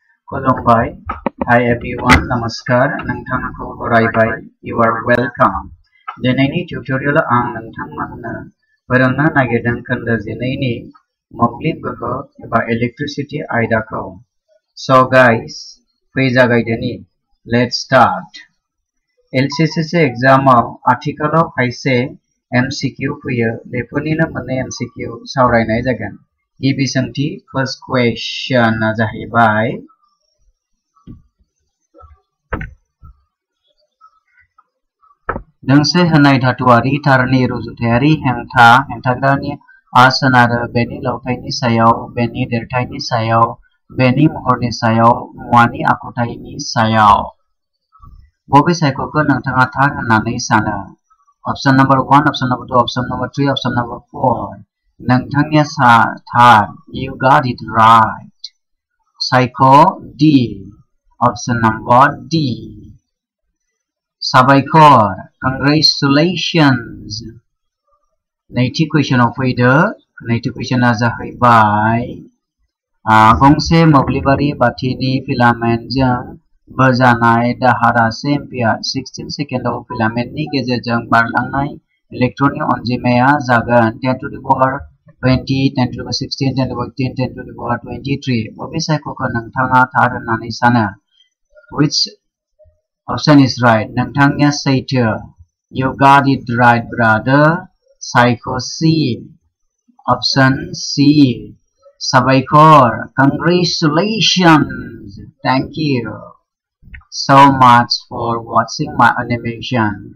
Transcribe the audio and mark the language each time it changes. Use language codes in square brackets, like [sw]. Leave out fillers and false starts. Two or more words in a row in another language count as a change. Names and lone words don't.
[brx] Kolombai. [en] Hi everyone, [brx] Namaskar. Nangthangko Horaibai. [en] You are welcome. [brx] Dinayni tutorial ang nangthangmanna barangna nagedang kanda dinayni moblib goho eba electricity aidako. [en] So guys, feijagai let's start. LCCC exam article of [brx] haise MCQ फैयो बेफोरनिनो मोननै MCQ सावरायनाय जागोन गिबि सोंथि [en] first question [brx] जाहैबाय दोंसे होनाय धातुआरि तारनि रुजुथायारि हेंथाग्रानि सोनारो बेनि लावथायनि सायाव बेनि देरथायनि सायाव बेनि महरनि सायाव मुवानि आखुथायनि सायाव बबे सायख'खौ नोंथाङा थार होननानै सानो [en] Option number 1, option number 2, option number 3, option number 4. [brx] नोंथांनिया थार. [en] You got it right. Psycho D. Option number D. साबायखर. Congratulations. [brx] नैथि कुइसनाव फैदो. नैथि कुइसना जाहैबाय गंसे मोब्लिबारि बाथिनि फिलामेन्टजों बोजानाय दाहारा 1 एम्पियार 16 सेकेन्डआव फिलामेन्टनि गेजेरजों बारलांनाय इलेक्ट्रननि अनजिमाया जागोन [en] 10 to the power 20, 10 to the power 16, 10 to the power 18, 10 to the power 23. [brx] बबे सायख'खौ नोंथाङा थार होननानै सानो? [en] Which option is right? [brx] नोंथांनिया सैथो. [en] You got it right, brother. [brx] सायख' C. [en] Option C. [brx] साबायखर. [en] Congratulations. Thank you so much for watching my animation.